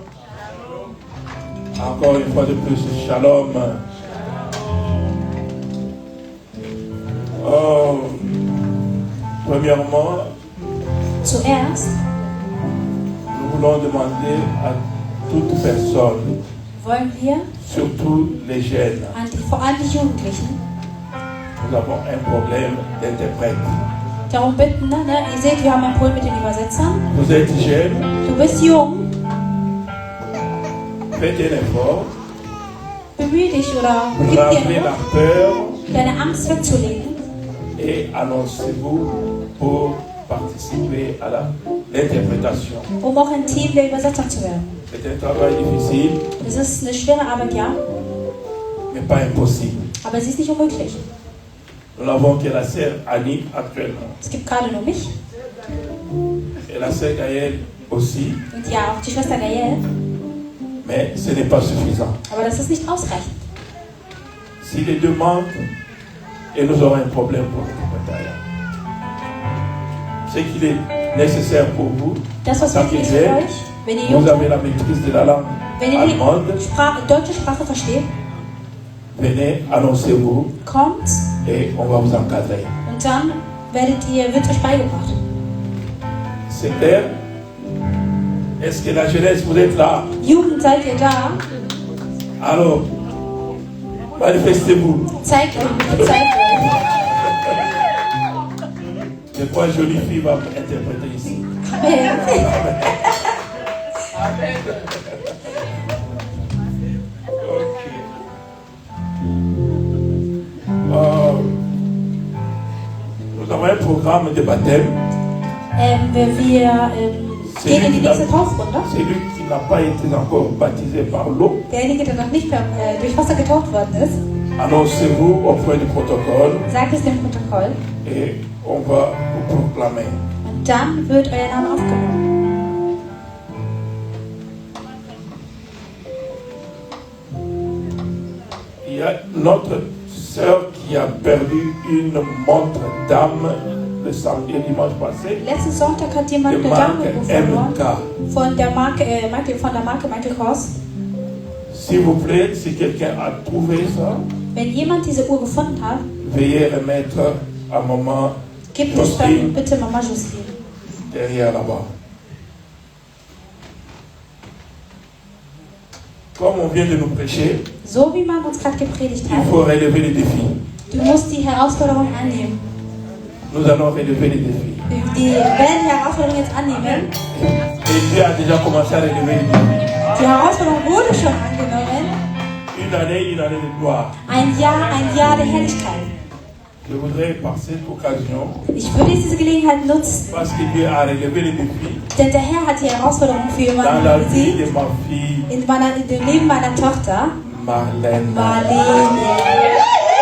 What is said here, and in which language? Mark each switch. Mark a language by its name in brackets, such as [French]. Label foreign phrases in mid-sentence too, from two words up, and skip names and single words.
[French] Encore une fois de plus, shalom. Oh, premièrement, [German] Zuerst [French] nous voulons demander à toute personne, [German] wollen wir [French] surtout les jeunes, [German] vor allem die Jugendlichen [French] nous avons un problème d'interprète. [German] darum bitten, ne? Ihr seht, wir haben ein Problem mit den Übersetzern. [French] Vous êtes jeune, [German] Du bist jung, [French] faites un effort, [German] bemühe dich oder gib dir [French] bravez [German] Mühe, [French] la peur [German] deine Angst wegzulegen [French] et annoncez-vous pour participer à l'interprétation. [German] auch ein Team der Übersetzer zu werden. [French] C'est un travail difficile, [German] Es ist eine schwere Arbeit, ja, [French] mais pas impossible. [German] aber sie ist nicht unmöglich. [French] Nous n'avons que la sœur Annie actuellement. [German] Es gibt gerade nur mich [French] Et la sœur Gaëlle aussi, [German] und ja, auch die Schwester Gael, [French] mais ce n'est pas suffisant. [German] aber das ist nicht ausreichend. [French] Si les deux manquent, et nous aurons un problème pour l'interprétation. Ce qu'il est nécessaire pour vous, [German] Das, was [French] Ça [German] wichtig ist geht. für euch, wenn ihr jung [French] vous [German] seid, [French] avez la maîtrise de la langue [German] wenn ihr [French] allemande, [German] die deutsche Sprache versteht, [French] venez, annoncez-vous [German] kommt [French] et on va vous encadrer. [German] und dann wird euch beigebracht. [French] C'est clair? Est-ce que la jeunesse, vous êtes là? [German] Jugend, seid ihr da? [French] Alors, manifestez-vous. [German] Zeigt euch. [French] Je crois que jolie fille va interpréter ici. Amen. Nous avons un programme de baptême. [German] Wir gehen in die nächste Taufrunde. [French] Celui qui n'a pas été encore baptisé par l'eau, [German] Derjenige, der noch nicht durch Wasser getauft worden ist, [French] annoncez-vous auprès du protocole [German] sagt es dem Protokoll [French] et on va vous proclamer. [German] und dann wird euer Name aufgenommen. [French] Il y a notre sœur qui a perdu une montre d'âme le dimanche passé. [German] Letzten Sonntag hat jemand [French] De [German] eine [French] marque [German] Dame verloren MK. von der Marke Michael Kors. [French] S'il vous plaît, si quelqu'un a trouvé ça, [German] Wenn jemand diese Uhr gefunden hat, [French] veuillez remettre à maman [German] gibt es dann Justine bitte Mama Justine. [French] derrière là-bas. Comme on vient de nous prêcher, [German] So wie man uns gerade gepredigt [French] il [German] hat, [French] faut relever les défis. [German] du musst die Herausforderung annehmen. [French] Nous allons relever les défis. [German] Wir werden die Herausforderung jetzt annehmen. [French] Et Dieu a déjà commencé à relever les défis. [German] Die Herausforderung wurde schon angenommen. [French] Une année de gloire. [German] Ein Jahr der Herrlichkeit. [French] Je voudrais par cette occasion, [German] Ich würde diese Gelegenheit nutzen, [French] parce que Dieu a relevé les défis [German] denn der Herr hat die Herausforderung für [French] dans la [German] jemanden [French] vie [German] besiegt. [French] de ma fille [German] In dem Leben meiner Tochter, Marlène. Marlene.